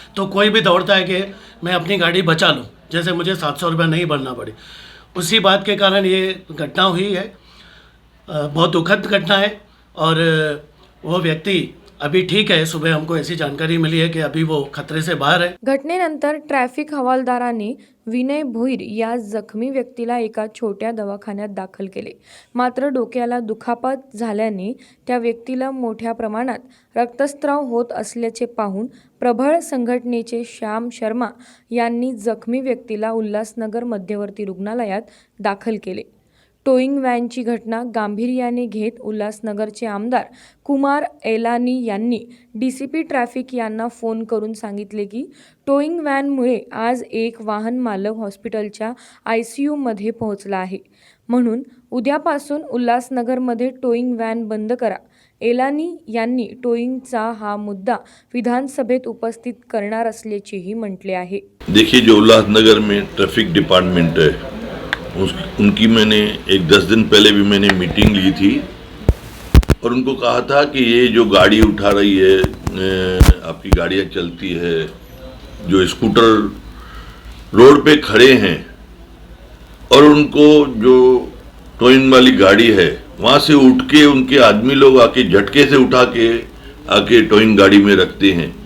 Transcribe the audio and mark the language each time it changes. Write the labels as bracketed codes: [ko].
[hi] तो कोई भी दौड़ता है कि मैं अपनी गाड़ी बचा लूँ, जैसे मुझे 700 रुपया नहीं भरना पड़े. उसी बात के कारण ये घटना हुई है. बहुत दुखद घटना है और वो व्यक्ति अभी ठीक है. सुबह हमको ऐसी जानकारी मिली है कि अभी वो खतरे से बाहर है. [mr] घटनेनंतर ट्रॅफिक हवालदाराने विनय भोईर या जखमी व्यक्तीला एका छोट्या दवाखान्यात दाखल केले. मात्र डोक्याला दुखापत झाल्याने त्या व्यक्तीला मोठ्या प्रमाणात रक्तस्राव होत असल्याचे पाहून प्रबळ संघटनेचे श्याम शर्मा यांनी जखमी व्यक्तीला उल्हासनगर मध्यवर्ती रुग्णालयात दाखल केले. टोईंग व्हॅनची घटना गांभीर्याने घेत उल्हासनगरचे आमदार कुमार एलानी यांनी DCP ट्रॅफिक यांना फोन करून सांगितले की टोईंग व्हॅनमुळे आज एक वाहन मालक हॉस्पिटलच्या ICUमध्ये पोहोचला आहे, म्हणून उद्यापासून उल्हासनगरमध्ये टोईंग व्हॅन बंद करा। एलानी यांनी टोईंगचा हा मुद्दा विधानसभेत उपस्थित करणार असल्याचेही म्हटले आहे। [hi] देखिए, जो उल्लासनगर में ट्रैफिक डिपार्टमेंट है उनकी मैंने एक 10 दिन पहले भी मैंने मीटिंग ली थी और उनको कहा था कि ये जो गाड़ी उठा रही है, आपकी गाड़ियाँ चलती है, जो स्कूटर रोड पे खड़े हैं और उनको जो टोइंग वाली गाड़ी है वहाँ से उठ के उनके आदमी लोग आके झटके से उठा के आके टोइंग गाड़ी में रखते हैं।